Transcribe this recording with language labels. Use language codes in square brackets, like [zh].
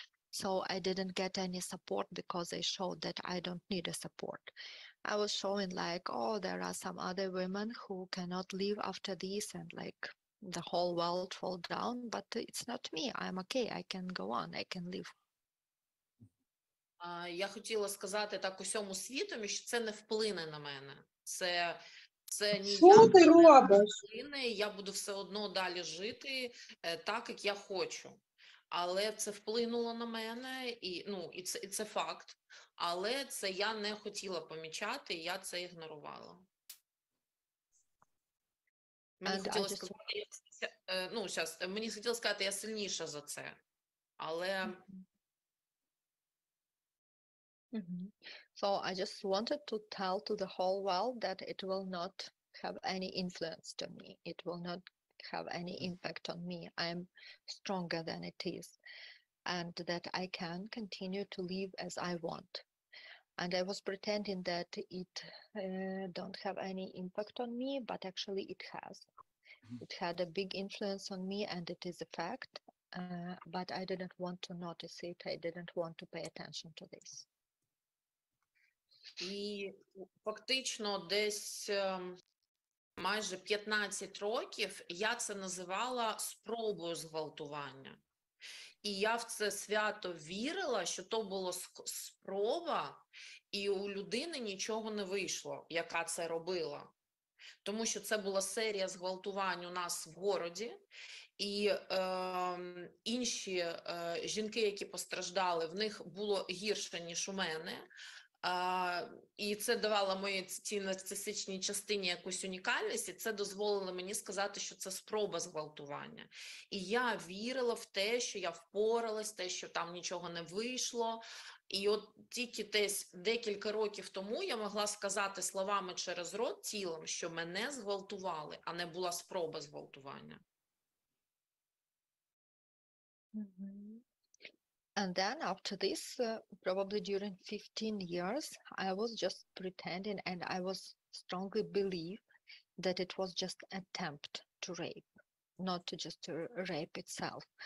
[en] So I didn't get any support because I showed that I don't need a support. I was showing like, oh, there are some other women who cannot live after this and like the whole world fall down, but it's not me. I'm okay. I can go on. I can live. [uk] Я хотіла сказати так усьому світу, що це не вплине на мене. Це ніяк не вплине, я буду все одно далі жити так, як я хочу. але це вплинуло на мене, і це факт. Але це я не хотіла помічати, і я це ігнорувала. Мені хотілося сказати, мені хотілося сказати, я сильніша за це, але... [en] So I just wanted to tell to the whole world that it will not have any influence to me. It will not have any impact on me. I'm stronger than it is, and that I can continue to live as I want. And I was pretending that it don't have any impact on me, but actually it has. It had a big influence on me, and it is a fact, but I didn't want to notice it. I didn't want to pay attention to this. [uk] І фактично десь майже 15 років я це називала спробою зґвалтування. І я в це свято вірила, що то була спроба, і у людини нічого не вийшло, яка це робила. Тому що це була серія зґвалтувань у нас в городі, і інші жінки, які постраждали, в них було гірше, ніж у мене. І це давало моїй цій нарцисичній частині якусь унікальність, і це дозволило мені сказати, що це спроба зґвалтування. І я вірила в те, що я впоралась, те, що там нічого не вийшло. І от тільки десь декілька років тому я могла сказати словами через рот, тілом, що мене зґвалтували, а не була спроба зґвалтування. [en] And then after this, probably during 15 years, I was just pretending, and I was strongly believe that it was just attempt to rape, not to just rape itself.